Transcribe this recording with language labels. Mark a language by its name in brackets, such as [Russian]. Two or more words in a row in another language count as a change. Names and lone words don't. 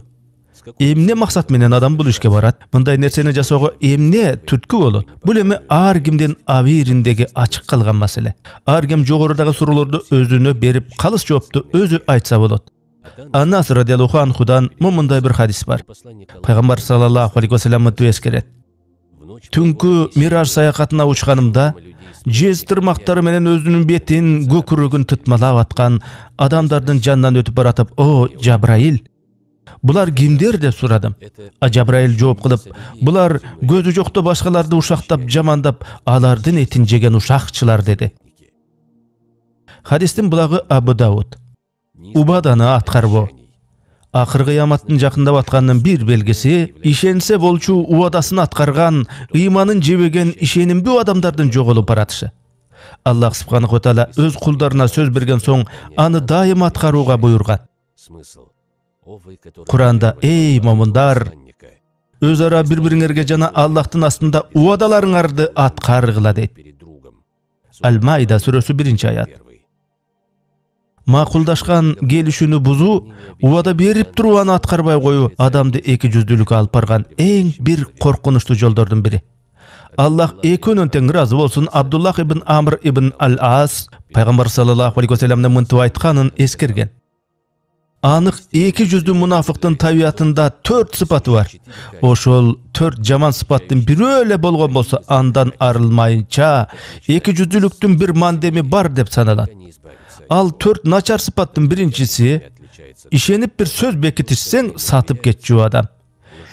[Kyrgyz] Эмне максат менен адам бул ишке барат? Мындай нерсени жасоого эмне түрткү болот? Бул эми ар кимдин абийириндеги ачык калган маселе. Ар ким жогорудагы суроолорду өзүнө берип, калыс жоопту өзү айтса болот. Анас [Arabic] رضي الله عنه [Kyrgyz] мындай бир хадис бар. Пайгамбар [Arabic] صلى الله عليه وسلم [Kyrgyz] мынтип эскерет. Түнкү мираж саякатына учканымда, жез тырмактары менен өзүнүн бетин, көкүрөгүн тытмалап аткан адамдардын жанынан өтүп баратып, "О, Жабраил, булар кимдер?" деп сурадым. А Жабраил жооп кылып, "Булар көзү жокто башкаларды ушактап, жамандап, алардын этин жеген ушакчылар" деди. Хадистин булагы Абу Дауд. Убаданы аткарбоо. Акыр кыяматтын жакындап атканынын бир белгиси, ишенсе болчу убадасын аткарган, ыйманын жебеген ишенимдүү адамдардын жоголуп баратышы. [Arabic] الله سبحانه وتعالى [Kyrgyz] өз кулдарына сөз берген соң, аны дайым аткарууга буйрган. Куранда: "Эй момундар, өз ара бири-бириңерге жана Аллахтын астында убадаларыңарды аткаргыла" дейт. Аль-Майда сүрөсү 1-аят. Макулдашкан келишүүнү бузуу, убада берип туруп аны аткарбай коюу адамды эки жүздүүлүккө алып барган эң бир коркунучтуу жолдордун бири. Аллах экөөнөн тең ыраазы болсун, Абдуллах ибн Амр ибн Аль-Ас пайгамбар [Arabic] صلى الله عليه وسلم [Kyrgyz] мынтип айтканын эскерген. Анык эки жүздүү мунафыктын табиятында 4 сыпаты бар. Ошол 4 жаман сыпаттын бирөө эле болгон болсо, андан арылмайынча эки жүздүүлүктүн бир мандеми бар деп саналат. Ал 4 начар сыпаттын биринчиси, ишенип бир сөз бекитишсең сатып кетчү адам.